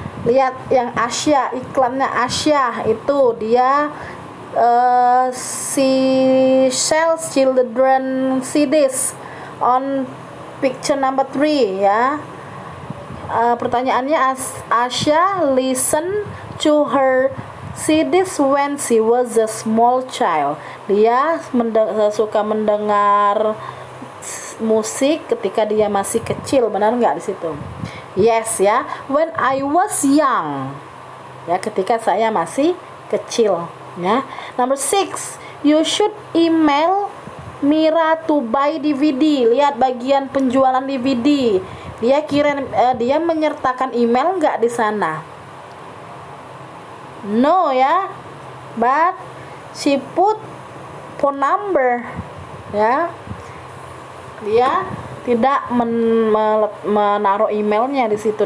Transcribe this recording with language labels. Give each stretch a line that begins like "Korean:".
Indonesian: Lihat yang Asya, iklannya Asya itu dia
English: she sells children CDs on picture number 3 ya. Pertanyaannya Asya listen to her CDs when she was a small child.
Indonesian: Dia suka mendengar musik ketika dia masih kecil, benar nggak di situ? Yes ya.
English: When I was young.
Indonesian: Ya, ketika saya masih kecil. Ya.
English: Number 6, you should email Mira to buy DVD.
Indonesian: Lihat bagian penjualan DVD. Dia menyertakan email nggak di sana?
English: No ya. But she put phone number.
Indonesian: Ya. Dia tidak menaruh emailnya di situ.